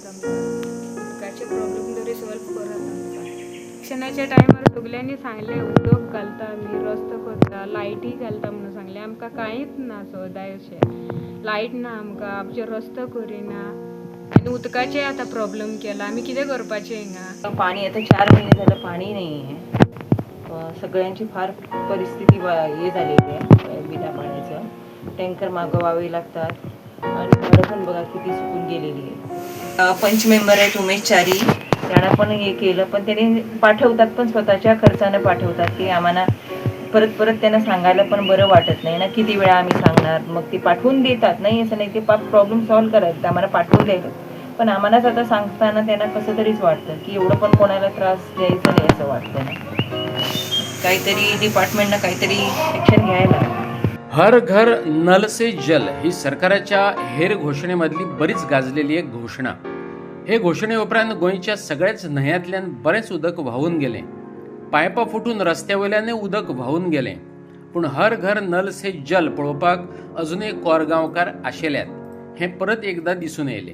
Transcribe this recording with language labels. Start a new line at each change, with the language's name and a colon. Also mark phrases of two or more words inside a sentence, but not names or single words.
Konkani: आमकां उदकाचे प्रॉब्लेम तरी सॉल्व करात. आमकां इलेक्शनाच्या टायमार सगल्यांनी सांगलें उदक घालता आमी, रस्तो करता, लायटी घालता म्हणून सांगलें. आमकां कांयच ना सदांय अशें लायट ना आमकां, आमचे रस्तो करिना आनी उदकाचे आतां प्रॉब्लेम केला. आमी कितें करपाचें हिंगा?
Marathi: पाणी आता 4 महिने झालं पाणी नाही आहे. सगळ्यांची फार परिस्थिती हे झालेली आहे बिना पाण्याचं. टँकर मागवावे लागतात आणि झाडं पण बघा किती सुकून गेलेली आहे. पंच मेंबर आहेत उमेश चारी, त्यांना पण हे केलं, पण त्यांनी पाठवतात पण स्वतःच्या खर्चाने पाठवतात की आम्हाला परत त्यांना सांगायला पण बरं वाटत नाही ना. किती वेळा आम्ही सांगणार, मग ते पाठवून देतात. नाही असं नाही, ते
English: problem solve
Marathi: करायचं आम्हाला पाठवले, पण आम्हालाच आता सांगताना त्यांना कसं तरीच वाटतं की एवढं पण कोणाला त्रास द्यायचा नाही असं वाटतं ना. काहीतरी डिपार्टमेंटनं काहीतरी ॲक्शन घ्यायला.
Hindi: हर घर नल से जल
Konkani: ही सरकाराच्या हेर घोषणेमधली बरीच गाजलेली एक घोषणा. हे घोषणे उपरांत गोंयच्या सगळ्याच न्हंयांतल्यान बरेच उदक व्हांवून गेलें. पायपां फुटून रस्त्यावयल्यानूय उदक व्हांवून गेलें. पूण
Hindi: हर घर नल से जल
Konkani: पळोवपाक अजुनूय कोरगांवकार आशेल्यात हें परत एकदां दिसून येयलें.